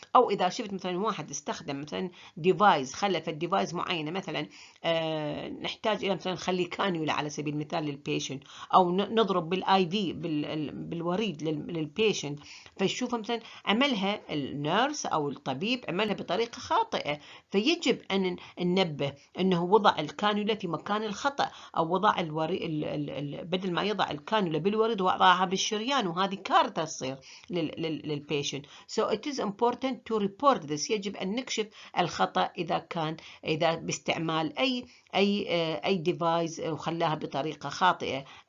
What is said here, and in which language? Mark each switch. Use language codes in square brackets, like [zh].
[ar] أو إذا شفت مثلا واحد استخدم مثلا ديفايس، خلف ديفايس معينة، مثلا نحتاج إلى مثلا نخلي كانيولا على سبيل المثال للبيشنت، أو نضرب بالاي في بالوريد للبيشنت، فيشوف مثلا عملها النيرس أو الطبيب عملها بطريقة خاطئة، فيجب أن ننبه أنه وضع الكانيولا في مكان الخطأ، أو وضع بدل ما يضع الكانولا بالوريد وضعها بالشريان، وهذه كارثة تصير للبيشنت. [en] So it is important to report this. [ar] يجب أن نكشف الخطأ إذا باستعمال أي ديفايس وخلاها بطريقة خاطئة.